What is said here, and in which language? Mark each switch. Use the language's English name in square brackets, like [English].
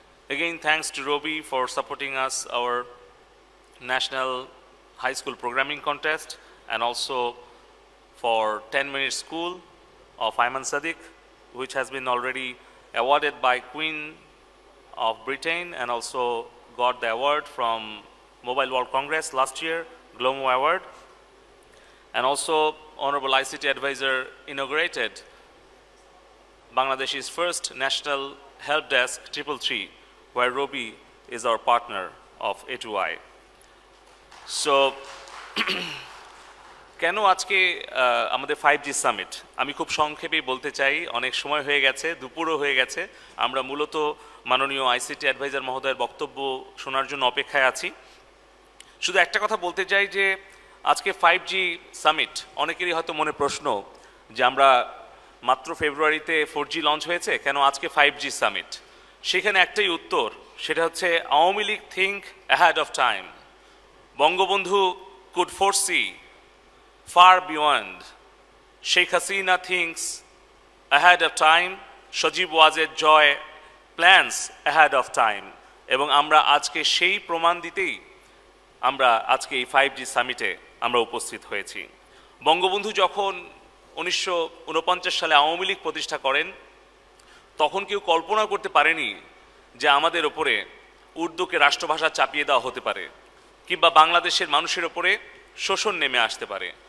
[English] Again, thanks to Robi for supporting us our national high school programming contest, and also for 10-minute school of Ayman Sadiq, which has been already awarded by Queen of Britain and also got the award from Mobile World Congress last year, GLOMO Award. And also Honorable ICT Advisor inaugurated Bangladesh's first national help desk 333, where Robi is our partner of A2I. [Bangla] So, কেন আজকে আমাদের 5G summit? আমি খুব সংক্ষেপে বলতে চাই, অনেক সময় হয়ে গেছে, দুপুরও হয়ে গেছে। আমরা মূলত মাননীয় আইসিটি অ্যাডভাইজার মহোদয়ের বক্তব্য শোনার জন্য অপেক্ষায় আছি। শুধু একটা কথা বলতে চাই যে আজকে 5G সামিট, অনেকেরই হয়তো মনে প্রশ্ন যে আমরা মাত্র ফেব্রুয়ারিতে 4G লঞ্চ হয়েছে, কেন আজকে 5G সামিট? সেখানে একটাই উত্তর, সেটা হচ্ছে Awami League [English] Think ahead of time. Bangabandhu could foresee far beyond. Sheikh Hasina thinks ahead of time. Sajib Wajid Joy plans ahead of time. [Bangla] এবং আমরা আজকে সেই প্রমাণ দিতেই আমরা আজকে এই 5G সামিটে আমরা উপস্থিত হয়েছি। বঙ্গবন্ধু যখন 1949 সালে আওয়ামী লীগ প্রতিষ্ঠা করেন, তখন কেউ কল্পনা করতে পারেনি যে আমাদের ওপরে উর্দুকে রাষ্ট্রভাষা চাপিয়ে দেওয়া হতে পারে, কিংবা বাংলাদেশের মানুষের ওপরে শোষণ নেমে আসতে পারে।